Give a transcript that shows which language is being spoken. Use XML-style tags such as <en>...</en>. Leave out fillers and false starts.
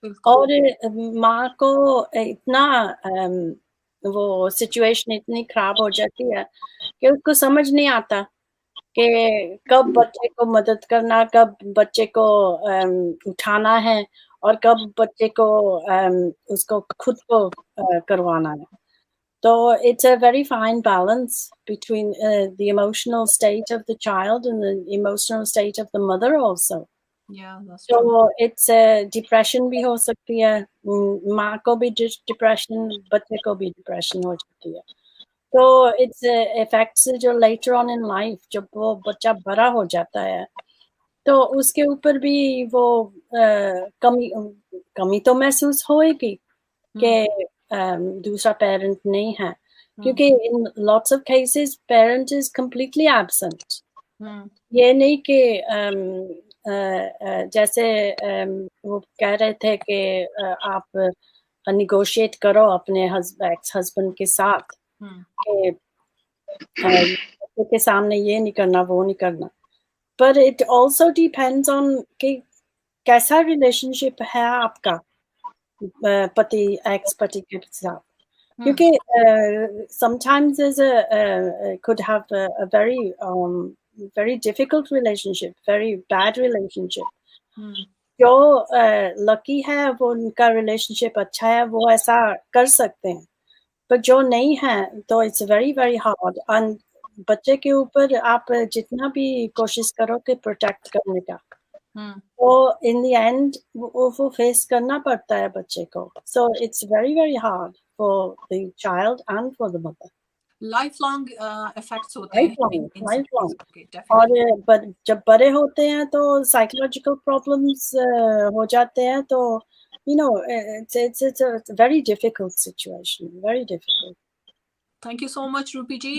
<ur>اور ماں کو اتنا وہ سچویشن اتنی خراب ہو جاتی ہے کہ اس کو سمجھ نہیں آتا کہ کب بچے کو مدد کرنا، کب بچے کو اٹھانا ہے، اور کب بچے کو اس کو خود کو کروانا ہے.</ur> <en>تو it's a very fine balance between the emotional state of the child and the emotional state of the mother also. Yeah, that's</en> <ur>تو</ur> <en>true.</en> <ur>it's ڈپریشن بھی ہو سکتی ہے، ماں کو بھی ڈپریشن، بچے کو بھی ڈپریشن ہو جاتی ہے. تو اٹس افیکٹس جو لیٹر آن ان لائف، جب وہ بچہ بڑا ہو جاتا ہے تو اس کے اوپر بھی وہ کمی تو محسوس ہوئے گی کہ دوسرا پیرنٹ نہیں ہے، کیونکہ</ur> <en>In lots of cases parent is completely absent.</en> <ur>یہ نہیں کہ جیسے وہ کہہ رہے تھے کہ آپ نیگوشیٹ کرو اپنے ایکس ہسبینڈ کے ساتھ کہ بچے کے سامنے یہ نہیں کرنا، وہ نہیں کرنا. پر</ur> <en>it also depends on</en> <ur>کہ کیسا ریلیشن شپ ہے آپ کا پتی ایکس پتی کے ساتھ.</ur> <en>کیونکہ sometimes there's could have a very difficult relationship, very bad relationship.</en> <ur>جو لکی ہے وہ ان کا ریلیشن شپ اچھا ہے، وہ ایسا کر سکتے ہیں، پر جو نہیں ہے تو</ur> <en>It's very very hard.</en> <ur>And بچے کے اوپر آپ جتنا بھی کوشش کرو کہ پروٹیکٹ کرنے کا، تو</ur> <en>in the end</en> <ur>وہ فیس کرنا پڑتا ہے بچے کو.</ur> <en>So it's very very hard for the child and for the mother.</en> <ur>Life long effects ہوتے ہیں</ur> <en>Life long.</en> <ur>اور جب بڑے ہوتے ہیں تو سائیکولوجیکل پرابلمس ہو جاتے ہیں، تو</ur> <en>it's a very difficult situation, very difficult. Thank you so much Rupi ji.</en>